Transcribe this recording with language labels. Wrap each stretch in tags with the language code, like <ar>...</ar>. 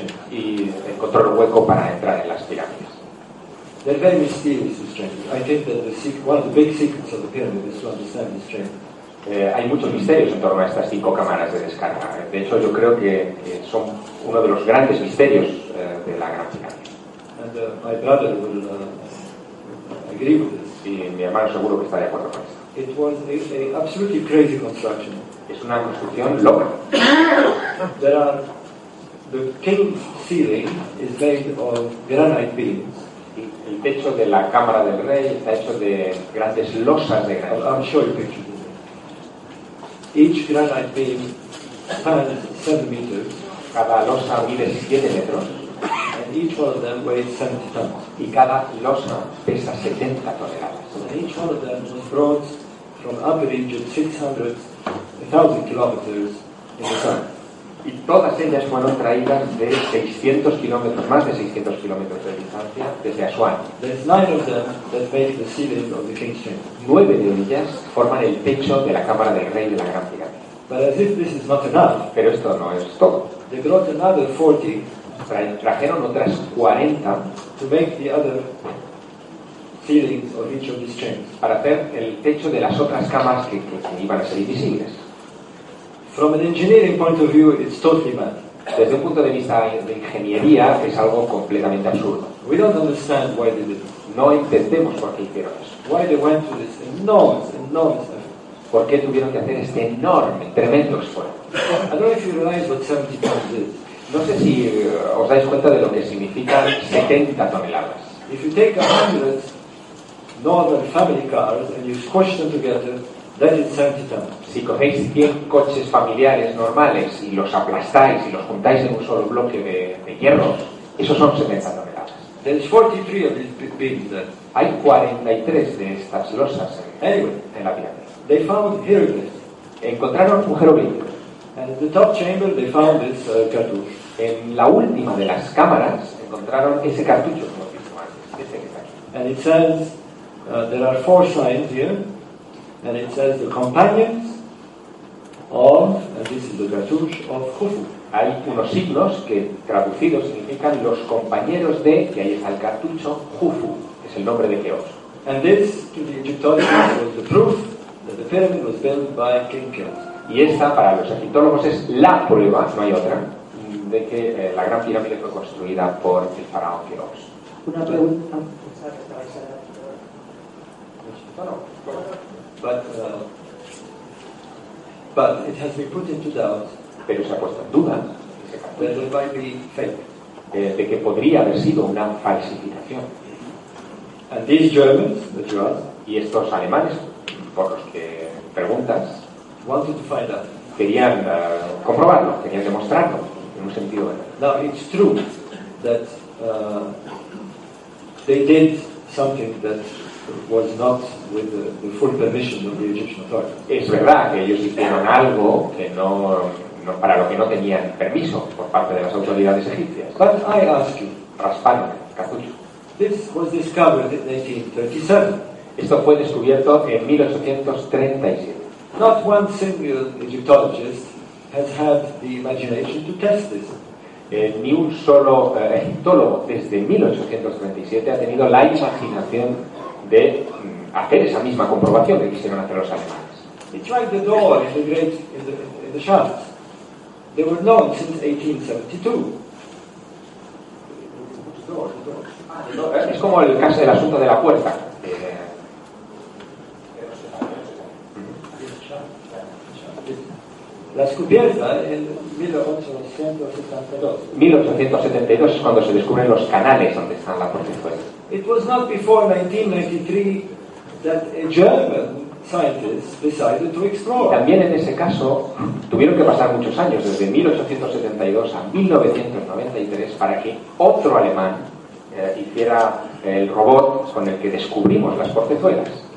<es>Y encontró un hueco para entrar en las pirámides.</es> <en>They're very mysterious, this chamber. I think that the secret, one of the big secrets of the pyramid is to understand this chamber.</en> <es>Hay muchos misterios en torno a estas cinco cámaras de descarga. De hecho, yo creo que son uno de los grandes misterios de la Gran Pirámide.</es> <en>My brother will agree with this.</en> <es>Y mi hermano seguro que está de acuerdo con esto.</es> <en>It was an absolutely crazy construction.</en> <es>Es una construcción loca.</es> <en>There are the king's ceiling is made of granite beams.</en> <es>El techo de la cámara del rey está hecho de grandes losas de granito.</es> <en>I'll show you pictures. Each granite beam spans 7 meters.</en> <es>Cada losa mide 7 metros.</es> <en>And each one of them weighs 70 tons.</en> <es>Y cada losa pesa 70 toneladas.</es> <en>And each one of them was brought from Upper Egypt 600,000 kilometers in the sun.</en> <es>Y todas ellas fueron traídas de 600 kilómetros, más de 600 kilómetros de distancia, desde Asuán.</es> <en>There's 9 of them that make the ceiling of the King's Chamber.</en> <es>9 de ellas forman el techo de la cámara del rey de la Gran Pirámide.</es> <en>But as if this is not enough.</en> <es>Pero esto no es todo.</es> <en>They brought another 40.</en> <es>Trajeron otras 40</es> <en>to make the other ceilings of each of these chambers.</en> <es>Para hacer el techo de las otras cámaras que iban a ser invisibles.</es> <en>From an engineering point of view, it's totally mad.</en> <es>Desde un punto de vista de ingeniería, es algo completamente absurdo.</es> <en>We don't understand why they did.</en> <es>No entendemos por qué hicieron eso.</es> <en>Why they went to this enormous effort.</en> <es>¿Por qué tuvieron que hacer este enorme, tremendo esfuerzo?</es> <en>I don't know if you realize what 70 tons is.</en> <es>No sé si os dais cuenta de lo que significan 70 toneladas.</es> <en>If you take 100 northern family cars and you squash them together, that is 70 tons.</en> <es>Si cogéis 100 coches familiares normales y los aplastáis y los juntáis en un solo bloque de hierro, esos son 70 toneladas.</es> <en>There's 43 of these beams there.</en> <es>Hay 43 de estas losas en la pirámide.</es> <en>They found hieroglyphs.</en> <es>Encontraron un jeroglífico.</es> <en>And in the top chamber they found this cartouche.</en> <es>En la última de las cámaras encontraron ese cartucho, como he dicho antes.</es> <en>And it says there are 4 signs here. And it says the companions of, and this is the cartouche of Khufu.</en> <es>Hay unos signos que traducidos significan los compañeros de, y ahí está el cartucho, Khufu, es el nombre de Keops.</es> <en>And this, to the Egyptologists, was the proof that the pyramid was built by King Keops.</en> <es>Y esta, para los egiptólogos, es la prueba, no hay otra, de que la gran pirámide fue construida por el faraón Keops. Una pregunta.</es> <en>But it has been put into doubt.</en> <es>Pero se ha puesto en duda.</es> <en>That it might be fake.</en> <es>De que podría haber sido una falsificación.</es> <en>And these Germans, the Germans,</en> <es>y estos alemanes, por los que preguntas,</es> <en>wanted to find out.</en> <es>Querían comprobarlo, querían demostrarlo, en un sentido.</es> <en>Now it's true that they did something that was not with the full permission of the Egyptian authorities.</en> <es>Es verdad que ellos hicieron algo que no para lo que no tenían permiso por parte de las autoridades egipcias.</es> <en>But I ask you, Raspan, Kazuchu, this was discovered in 1837.</en> <es>Esto fue descubierto en 1837.</es> <en>Not one single Egyptologist has had the imagination to test this.</en> <es>Ni un solo egiptólogo desde 1837 ha tenido la imaginación de hacer esa misma comprobación que quisieron hacer los alemanes.</es> <en>It's like the door in the great in the shafts. They were known since 1872.</en> <es>Es como el caso del asunto de la puerta. La descubierta en 1872. 1872 es cuando se descubren los canales donde están las puertas.</es> <en>It was not before 1993 that a German scientist decided to explore.</en> <es>Y también en ese caso tuvieron que pasar muchos años, desde 1872 a 1993, para que otro alemán hiciera el robot con el que descubrimos las portezuelas.</es>